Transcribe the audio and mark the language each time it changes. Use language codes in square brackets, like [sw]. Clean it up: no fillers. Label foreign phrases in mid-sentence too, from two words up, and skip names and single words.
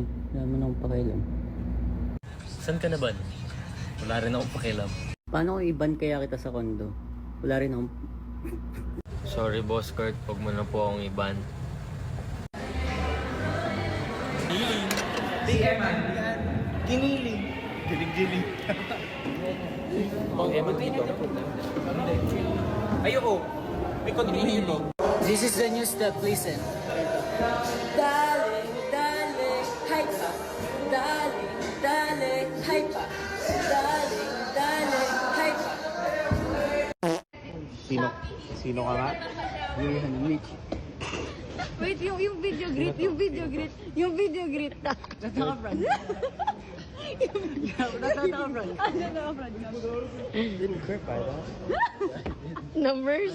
[tl] Wala man akong pakialam. Saan ka na ba? Wala rin akong pakialam. Paano kung iban kaya kita sa kondo? Wala rin akong... [en] Sorry, Boss Kurt. [tl] Huwag mo na po akong iban. [en] This is the new step, listen. [tl] Dale, dale, hype pa. Dale, dale, hype pa. Dale, dale, hype pa. Sino ka nga? Yulihan ng Mitch. Wait, yung [en] video greet, [tl] yung [en] video greet, [tl] yung [en] video greet. [tl] Nataka-brand. Nataka-brand. Numbers?